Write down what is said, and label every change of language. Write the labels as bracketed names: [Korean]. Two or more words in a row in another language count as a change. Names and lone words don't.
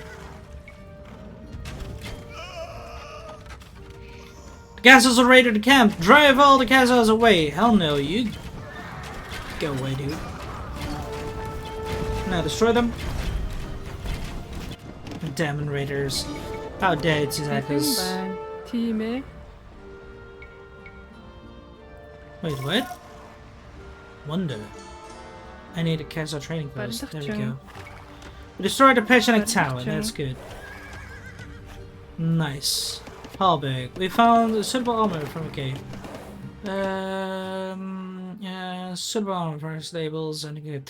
[English] The Khazars are raided the camp. Drive all the Khazars away. Hell no, you go away, dude. Now destroy them. Damn raiders. How dare you attack us? [Mongolian] байна. Тийм ээ. [English] Wait, what? Wonder. I need a Khazar training post. There we go. We destroyed the Pechenik Tower. That's good. Nice. Halberg. We found suitable armor from a cave. Yeah, suitable armor for our stables and good.